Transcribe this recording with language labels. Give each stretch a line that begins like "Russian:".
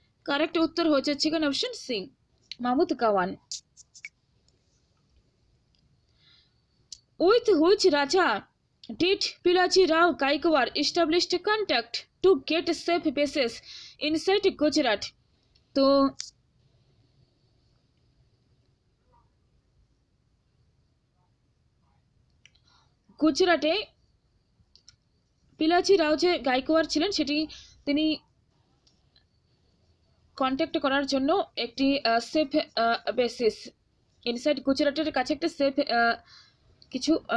Bangla: Correct উত্তর হয়ে যাচ্ছে এখানে option C, Mahmud Gawan.
English: With which Raja did Pilaji Rao Gaikwad established contact to get safe bases inside Gujarat?
Bangla: তো গুজরাটে পিলাজি রাও যে গাইকোয়াড় ছিলেন সেটি তিনি কন্ট্যাক্ট করার জন্য একটি
English: safe basis inside
Bangla: গুজরাটের কাছে একটা সেফ কিছু